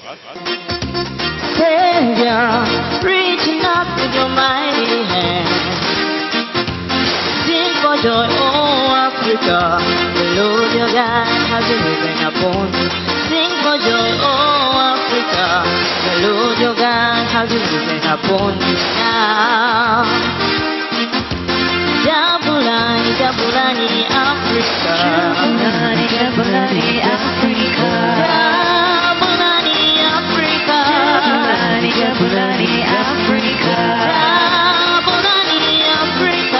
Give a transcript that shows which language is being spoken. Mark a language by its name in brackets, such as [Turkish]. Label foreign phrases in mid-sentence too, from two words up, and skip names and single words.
[English] Savior, reaching up with your mighty hand. Sing for joy, oh Africa. The Lord your God has risen upon you. Sing for joy, oh Africa. The Lord your God has risen upon you now. [Zulu] Jabulani, Jabulani, Africa. Jabulani, Jabulani, Africa. Jabulani, Africa. Jabulani, Jabulani, Africa. Jabulani, Africa.